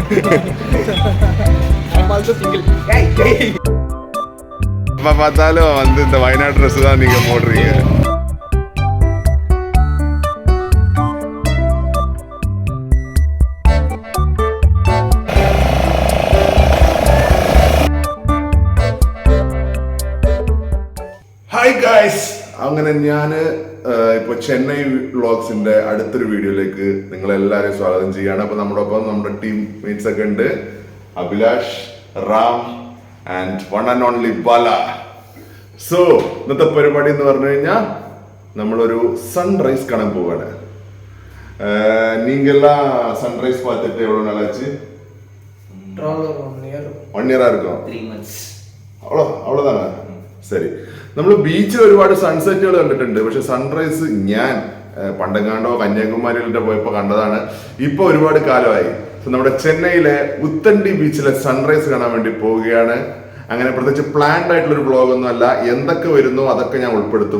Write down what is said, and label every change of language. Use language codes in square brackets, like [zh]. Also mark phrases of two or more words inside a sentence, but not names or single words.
[ta] எப்ப பார்த்தாலும் வந்து இந்த வயநாடு ட்ரெஸ் தான் நீங்க போடுறீங்க. [en] hi guys, [ml] അങ്ങനെ ഞാൻ ഇപ്പോൾ ചെന്നൈ വ്ളോഗ്സിന്റെ അടുത്തൊരു വീഡിയോയിലേക്ക് നിങ്ങളെല്ലാവരെയും സ്വാഗതം ചെയ്യാണ്. അപ്പോൾ നമ്മുടെ [en] team mates [ml] ഒക്കെ ഉണ്ട്. അഭിലാഷ്, റാം ആൻഡ് [en] one and only [ml] ബാല. സോ ഇന്നത്തെ പരിപാടി എന്ന് പറഞ്ഞു കഴിഞ്ഞാൽ നമ്മളൊരു സൺറൈസ് കാണാൻ പോവാണ്. [ta] நீங்கெல்லாம் சன்ரைஸ் பார்த்துட்டு எவ்வளோ நாள் ஆச்சு? 1 year இருக்கும். 3 months. அவ்வளோதானே? സരി. [ml] നമ്മൾ ബീച്ചിൽ ഒരുപാട് സൺസെറ്റുകൾ കണ്ടിട്ടുണ്ട്, പക്ഷെ സൺറൈസ് ഞാൻ പണ്ടെങ്ങാണ്ടോ കന്യാകുമാരിയിലൊക്കെ പോയപ്പോൾ കണ്ടതാണ്. ഇപ്പൊ ഒരുപാട് കാലമായി. നമ്മുടെ ചെന്നൈയിലെ ഉത്തണ്ടി ബീച്ചിലെ സൺറൈസ് കാണാൻ വേണ്ടി പോവുകയാണ്. അങ്ങനെ പ്രത്യേകിച്ച് പ്ലാൻഡ് ആയിട്ടുള്ള ഒരു വ്ളോഗ് ഒന്നും അല്ല, എന്തൊക്കെ വരുന്നു അതൊക്കെ ഞാൻ ഉൾപ്പെടുത്തും.